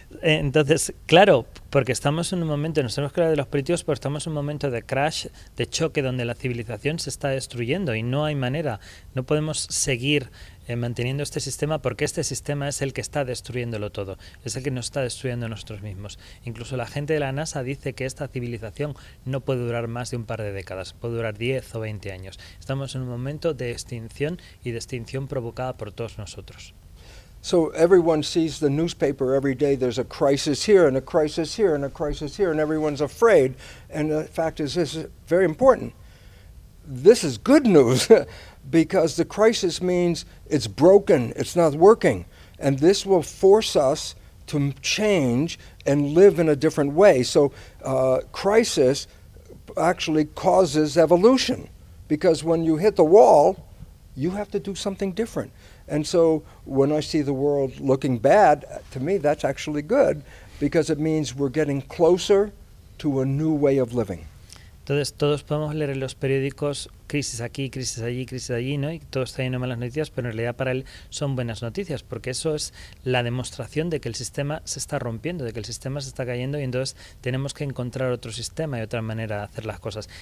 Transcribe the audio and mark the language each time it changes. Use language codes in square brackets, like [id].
[es] Entonces, claro, porque estamos en un momento, nos hemos creado de los políticos, pero estamos en un momento de crash, de choque, donde la civilización se está destruyendo y no hay manera, no podemos seguir manteniendo este sistema, porque este sistema es el que está destruyéndolo todo, es el que nos está destruyendo nosotros mismos. Incluso la gente de la NASA dice que esta civilización no puede durar más de un par de décadas, puede durar 10 o 20 años. Estamos en un momento de extinción y de extinción provocada por todos nosotros. [en] So everyone sees the newspaper every day, there's a crisis here and a crisis here and a crisis here, and everyone's afraid. And the fact is, this is very important. This is good news, because the crisis means it's broken, it's not working. And this will force us to change and live in a different way. So crisis actually causes evolution, because when you hit the wall, you have to do something different. And so when I see the world looking bad, to me that's actually good, because it means we're getting closer to a new way of living. [es] Entonces todos podemos leer en los periódicos crisis aquí, crisis allí, ¿no? Y todos trayendo malas noticias, pero en realidad para él son buenas noticias, porque eso es la demostración de que el sistema se está rompiendo, de que el sistema se está cayendo, y entonces tenemos que encontrar otro sistema y otra manera de hacer las cosas.